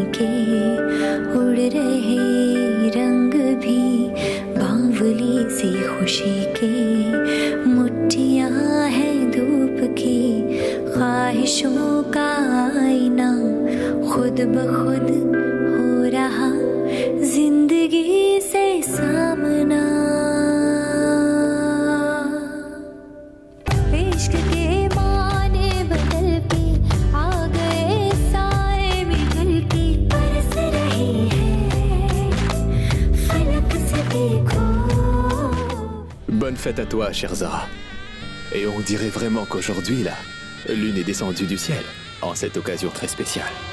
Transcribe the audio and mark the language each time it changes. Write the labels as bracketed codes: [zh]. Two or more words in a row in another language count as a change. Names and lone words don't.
[hi] के उड़ रहे रंग भी बावली सी खुशी के मुट्ठियां हैं धूप की ख्वाहिशों का आईना खुद ब खुद हो रहा जिंदगी से सामना इश्क के माने बदल के आ गए साए बिगल के बरस रहे हैं फलक से देखो. [fr] Bonne fête à toi, chère Zara. Et on dirait vraiment qu'aujourd'hui, la lune est descendue du ciel, en cette occasion très spéciale.